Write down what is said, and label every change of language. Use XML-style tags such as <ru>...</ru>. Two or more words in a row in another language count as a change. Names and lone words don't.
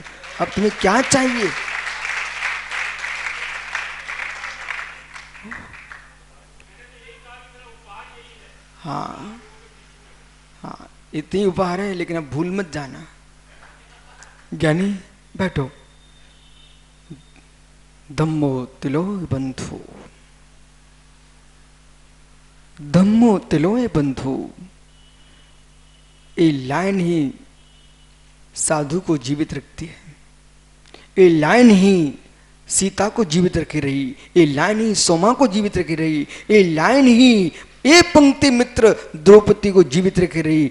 <hi>अब तुम्हें क्या चाहिए? हाँ, इतनी उपहार है, लेकिन अब भूल मत जाना। ज्ञानी बैठो।</hi> <pra>धम्मो तिलोय बंधु, धम्मो तिलोय बंधु,</pra> <hi>ये लाइन ही साधु को जीवित रखती है। ये लाइन ही सीता को जीवित रखी रही, ये लाइन ही सोमा को जीवित रखी रही, ये लाइन ही ये पंक्ति मित्र द्रौपदी को जीवित रखी रही।</hi>